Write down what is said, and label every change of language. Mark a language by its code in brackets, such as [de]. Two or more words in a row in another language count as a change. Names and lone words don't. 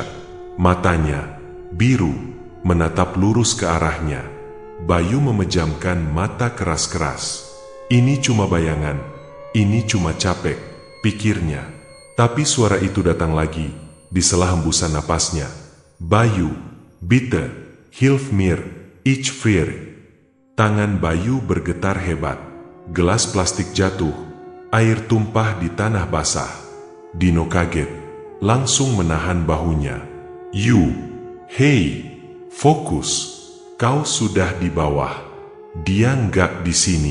[id] Matanya, biru, menatap lurus ke arahnya. Bayu memejamkan mata keras-keras. "Ini cuma bayangan, ini cuma capek," pikirnya. Tapi suara itu datang lagi, di sela hembusan napasnya. "Bayu, [de] bitte, hilf mir, ich friere." [id] Tangan Bayu bergetar hebat. Gelas plastik jatuh, air tumpah di tanah basah. Dino kaget, langsung menahan bahunya. Hei, fokus, kau sudah di bawah, dia nggak di sini."